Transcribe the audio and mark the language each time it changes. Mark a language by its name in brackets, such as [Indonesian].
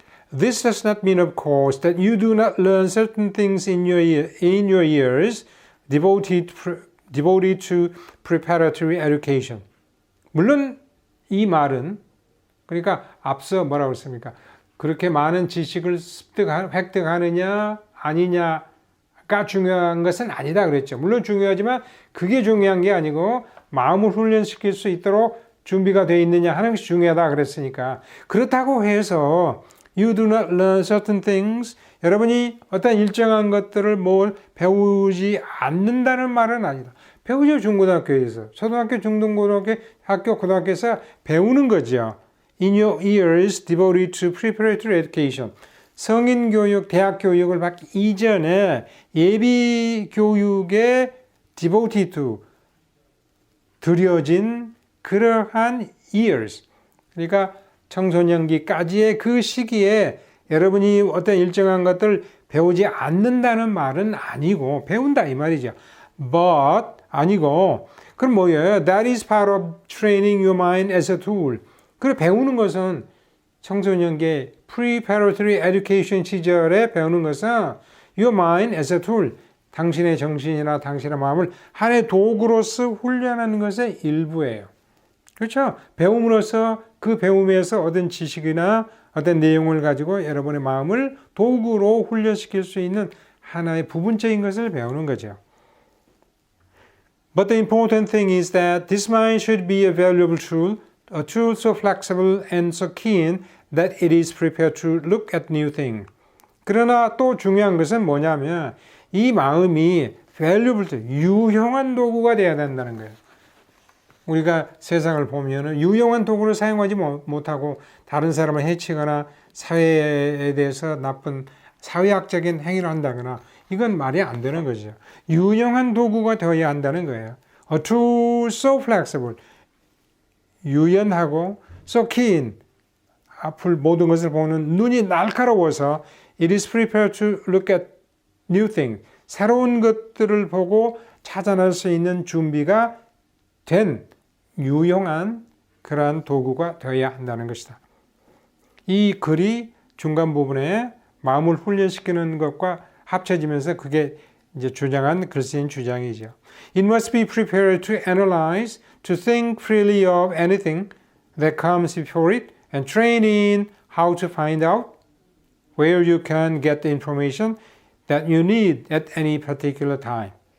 [English] This does not mean, of course, that you do not learn certain things in your years devoted to preparatory education. [Korean] 물론 이 말은 그러니까 앞서 뭐라고 했습니까? 그렇게 많은 지식을 획득하느냐 아니냐가 중요한 것은 아니다 그랬죠. 물론 중요하지만 그게 중요한 게 아니고 마음을 훈련시킬 수 있도록 준비가 되어 있느냐 하는 것이 중요하다 그랬으니까 그렇다고 해서 [English] You do not learn certain things. [Korean] 여러분이 어떤 일정한 것들을 뭘 배우지 않는다는 말은 아니다. 배우죠. 중고등학교에서. 초등학교, 중등고등학교, 학교, 고등학교에서 배우는 거죠. [English] In your years devoted to preparatory education. [Korean] 성인 교육, 대학 교육을 받기 이전에 예비 교육에 [English] devoted to [Korean] 들여진 그러한 years. 그러니까 청소년기까지의 그 시기에 여러분이 어떤 일정한 것들 배우지 않는다는 말은 아니고 배운다 이 말이죠. [English] But [Korean] 아니고 그럼 뭐예요? [English] That is part of training your mind as a tool. [Korean] 그래 배우는 것은 청소년기 [English] preparatory education [Korean] 시절에 배우는 것은 [English] your mind as a tool. [Korean] 당신의 정신이나 당신의 마음을 하나의 도구로서 훈련하는 것의 일부예요. 그렇죠? 배움으로써 그 배움에서 얻은 지식이나 어떤 내용을 가지고 여러분의 마음을 도구로 훈련시킬 수 있는 하나의 부분적인 것을 배우는 거죠. [English] But the important thing is that this mind should be a valuable tool, a tool so flexible and so keen that it is prepared to look at new things. [Korean] 그러나 또 중요한 것은 뭐냐면 이 마음이 valuable, 유용한 도구가 되어야 된다는 거예요. 우리가 세상을 보면 유용한 도구를 사용하지 못하고 다른 사람을 해치거나 사회에 대해서 나쁜 사회학적인 행위를 한다거나 이건 말이 안 되는 거죠. 유용한 도구가 되어야 한다는 거예요. [English] A tool so flexible, [Korean] 유연하고 [English] so keen, [Korean] 앞을 모든 것을 보는 눈이 날카로워서 [English] it is prepared to look at new things, [Korean] 새로운 것들을 보고 찾아낼 수 있는 준비가 된 유용한 그러한 도구가 되어야 한다는 것이다. 이 글이 중간 부분에 마음을 훈련시키는 것과 합쳐지면서 그게 이제 주장한 글쓰인 주장이죠. [English] It must be prepared to analyze, to think freely of anything that comes before it, and train in how to find out where you can get the information that you need at any particular time.